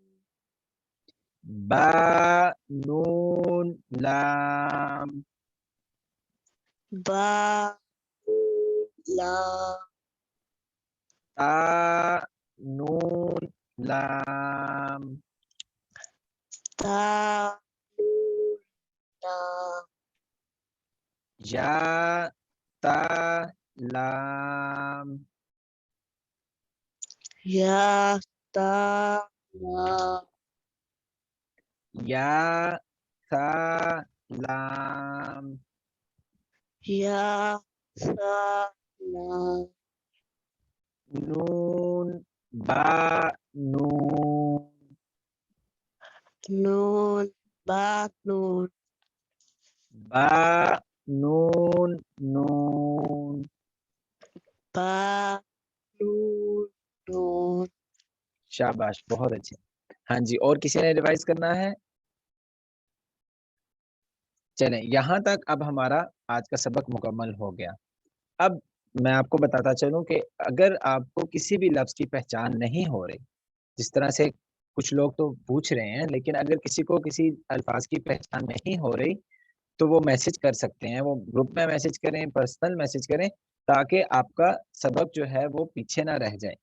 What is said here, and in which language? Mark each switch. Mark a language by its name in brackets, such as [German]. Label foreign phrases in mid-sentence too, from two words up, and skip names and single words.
[Urdu] با نون لام, با لا, تا نون لام, تا نون لا یا تا لام یا تا لام یا تا لام یا تا لام نون با نون نون با نون با نون نون با نون نون. شاباش بہت اچھے. ہاں جی اور کسی نے ریوائز کرنا ہے؟ چلیں یہاں تک اب ہمارا آج کا سبق مکمل ہو گیا. اب میں آپ کو بتاتا چلوں کہ اگر آپ کو کسی بھی لفظ کی پہچان نہیں ہو رہی، جس طرح سے کچھ لوگ تو پوچھ رہے ہیں، لیکن اگر کسی کو کسی الفاظ کی پہچان نہیں ہو رہی تو وہ میسج کر سکتے ہیں، وہ گروپ میں میسج کریں، پرسنل میسج کریں، تاکہ آپ کا سبق جو ہے وہ پیچھے نہ رہ جائے.